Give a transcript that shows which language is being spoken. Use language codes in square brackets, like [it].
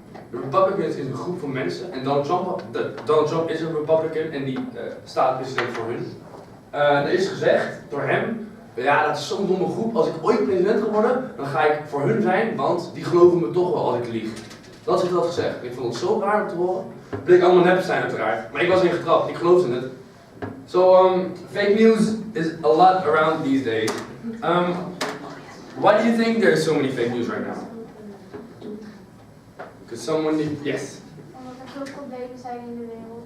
[nl] De Republicans is een groep van mensen en Donald Trump is een Republican en die staat president voor hun. Er is gezegd door hem, ja dat is zo'n domme groep, als ik ooit president ga worden, dan ga ik voor hun zijn, want die geloven me toch wel als ik lieg. Dat is wat gezegd. Ik vond het zo raar om te horen. Het bleek allemaal nep zijn uiteraard, maar ik was erin getrapt, ik geloofde het. [en] So fake news is a lot around these days. Why do you think there's so many fake news right now? Because someone yes. [nl] Omdat er veel problemen zijn in de wereld.